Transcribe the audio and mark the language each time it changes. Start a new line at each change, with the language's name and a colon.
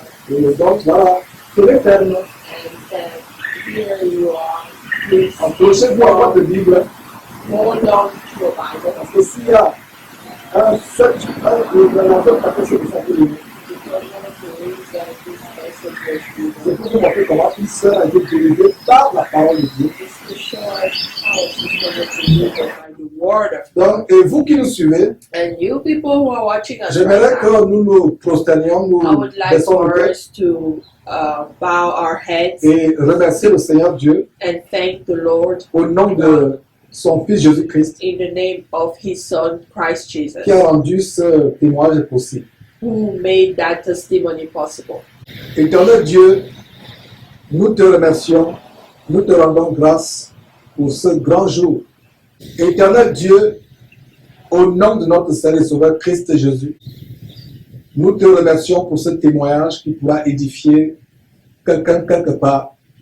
French: Et donc voilà, tenez ferme.
English: And here you are. Please
French: Approchez-vous à votre Bible.
English: hold on to your Bible.
French: Parce que s'il y a un seul révélateur qui a fait ce que ça peut donner,
English: Because one of the reasons this message was given
French: c'est pour vous montrer comment une sœur a été dirigée par la parole de Dieu.
English: is to show us how sister was delivered by the word of God.
French: Donc, et vous qui nous suivez,
English: And you people who are watching us
French: j'aimerais
English: right now,
French: que nous nous prosternions, nous
English: I would like
French: baissons nos
English: for
French: têtes
English: us to bow our heads
French: et remercier le Seigneur Dieu
English: and thank the Lord
French: au nom de son Fils Jésus-Christ
English: in the name of His Son, Christ Jesus,
French: qui a rendu ce témoignage possible.
English: who made that testimony possible.
French: Éternel Dieu, nous te remercions, nous te rendons grâce pour ce grand jour. Éternel Dieu, au nom de notre Seigneur et Sauveur Christ Jésus, nous te remercions pour ce témoignage qui pourra édifier quelqu'un quelque part.